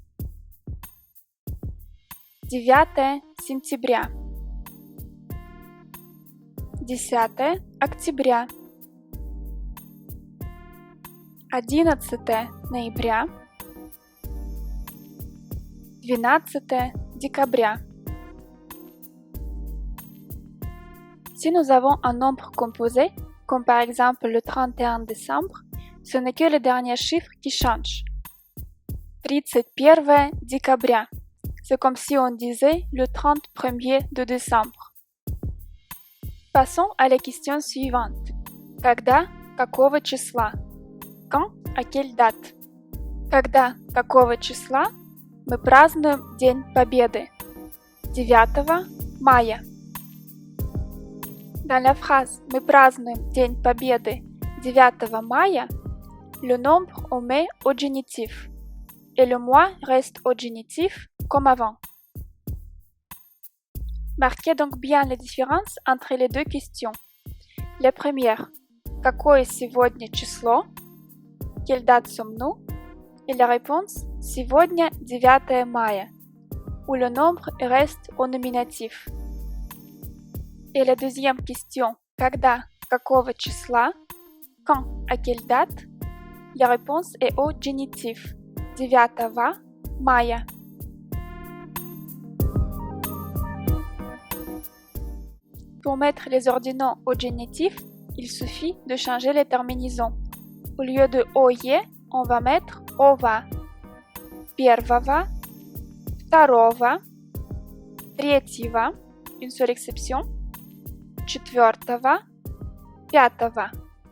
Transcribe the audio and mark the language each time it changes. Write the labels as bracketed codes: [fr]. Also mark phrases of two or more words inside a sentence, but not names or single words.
[ru] 9 сентября. 10 октября. 11 ноября. 12 декабря. [fr] Si nous avons un nombre composé, comme par exemple le 31 décembre, ce n'est que le dernier chiffre qui change. [ru] 31 декабря. [fr] C'est comme si on disait le 31er de décembre. Passons à la question suivante. [ru] Когда, какого числа? [fr] Quand, à quelle date? [ru] Когда, какого числа мы празднуем День Победы? 9 мая. [fr] Dans la phrase [ru] «Мы празднуем День Победы 9 мая», [fr] le nombre on met au génitif et le mois reste au génitif comme avant. Marquez donc bien la différence entre les deux questions. La première, [ru] какое сегодня число? [fr] Quelle date sommes-nous? Et la réponse, [ru] сегодня 9 мая. [fr] où le nombre reste au nominatif. Et la deuxième question, [ru] когда, какого числа, [fr] quand, à quelle date, la réponse est au génitif, 9 мая. Pour mettre les ordinaux au génitif, il suffit de changer les terminaisons. Au lieu de ое, on va mettre [ru] ова, первого, второго, третьего, [fr] une seule exception, [ru] четвертого, пятого.